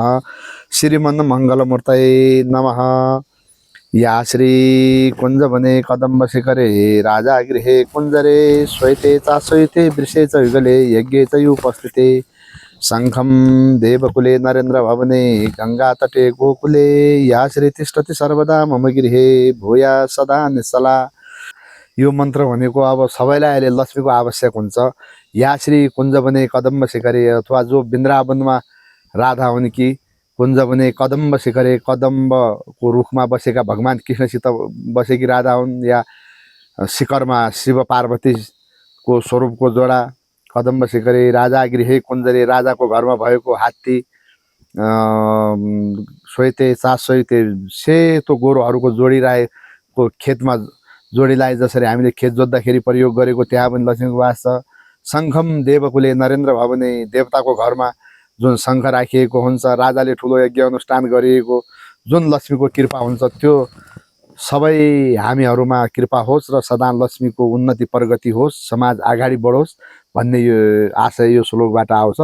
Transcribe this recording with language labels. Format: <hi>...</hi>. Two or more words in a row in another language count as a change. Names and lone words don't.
<sa>श्रीमन मंगलमूर्तये नमः। या श्री कुंजवने कदम्ब शिखरे राजा गृहे कुंजरे श्वेते चाश्वते वृषे च युगले यज्ञे च उपस्थिते शंखं देवकुले नरेन्द्र भवने गंगा तटे गोकुले या श्री तिष्ठति सर्वदा मम गृहे भूया सदा निश्चला।</sa> <ne>यो मन्त्र भनेको अब सबैलाई अहिले लक्ष्मीको आवश्यक हुन्छ।</ne> <sa>या श्री कुञ्जवने कदम्ब शिखरे,</sa> <ne>अथवा जो वृन्दावनमा राधा हुन् कि</ne> <sa>कुञ्जवने कदम्ब शिखरे,</sa> <ne>कदम्बको रुखमा बसेका भगवान कृष्णसित बसेकी राधा हुन्, या शिखरमा शिव पार्वतीको स्वरूपको जोडा</ne> <sa>कदम्ब शिखरे राजा गृहे कुञ्जरे,</sa> <ne>राजाको घरमा भएको हात्ती</ne> <sa>श्वेते चाश्वते</sa> <ne>सेतो गोरुहरूको जोडिरहेको खेतमा जोडीलाई जसरी हामीले खेत जोत्दाखेरि प्रयोग गरेको त्यहाँ पनि लक्ष्मीको वास छ।</ne> <sa>शङ्खम देवकुले नरेन्द्र भवने,</sa> <ne>देवताको घरमा जुन शङ्ख राखिएको हुन्छ, राजाले ठुलो यज्ञ अनुष्ठान गरिएको जुन लक्ष्मीको कृपा हुन्छ, त्यो सबै हामीहरूमा कृपा होस् र सदा लक्ष्मीको उन्नति प्रगति होस्, समाज अगाडि बढोस् भन्ने यो आशय यो श्लोकबाट आउँछ।</ne>